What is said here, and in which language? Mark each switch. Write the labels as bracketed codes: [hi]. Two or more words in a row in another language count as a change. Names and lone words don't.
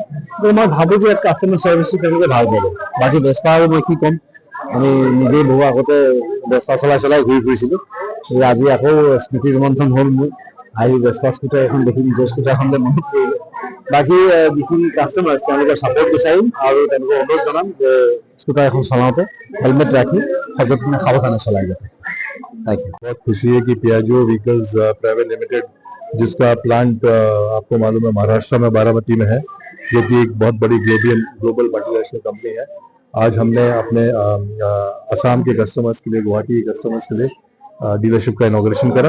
[as] কিন্তু মই ভাবো যে ইয়াত [en] customer service [as] তেওঁলোকে ভাল পাব। বাকী বেস্পা আৰু মই কি ক'ম, আমি নিজেই বহু আগতে বেস্পা চলাই ঘূৰি ফুৰিছিলো। আজি আকৌ স্মৃতি ৰোমন্থন হ'ল মোৰ। আহি বেস্পা স্কুটাৰ এখন দেখি নিজৰ স্কুটাৰখনলৈ মনত পৰিলে। বাকী যিখিনি কাষ্টমাৰ্ছ তেওঁলোকৰ ছাপোৰ্ট বিচাৰিম আৰু তেওঁলোকক অনুৰোধ জনাম যে স্কুটাৰ এখন চলাওঁতে [hi] हेलमेट राखी सजने सावधानी चलाई जाए। [en] Thank you. [hi] बहुत खुशी है कि पियाजो व्हीकल्स प्राइवेट लिमिटेड, जिसका प्लांट आपको मालूम है महाराष्ट्र में बारामती में है, जो कि एक बहुत बड़ी [en] global multinational company [hi] है। आज हमने अपने असम के कस्टमर्स के लिए, गुवाहाटी के कस्टमर्स के लिए डीलरशिप का इनॉग्रेशन करा।